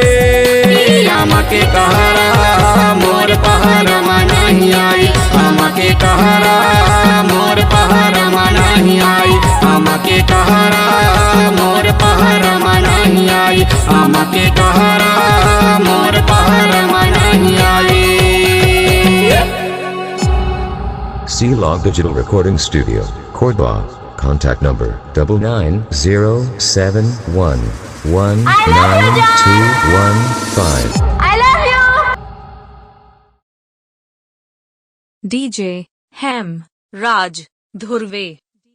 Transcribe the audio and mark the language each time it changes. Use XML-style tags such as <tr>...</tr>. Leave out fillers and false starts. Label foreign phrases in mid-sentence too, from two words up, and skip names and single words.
<hne>आमा के कहरा मोर पहरमा नहीं आई, आमा के कहरा मोर पहरमा नहीं आई, आमा के कहरा मोर पहरमा नहीं आई, आमा के कहरा मोर पहरमा नहीं आई।</hne> <en>C-Log Digital Recording Studio, Cordoba. Contact number 9907119215. DJ Hem Raj Dhurve</en>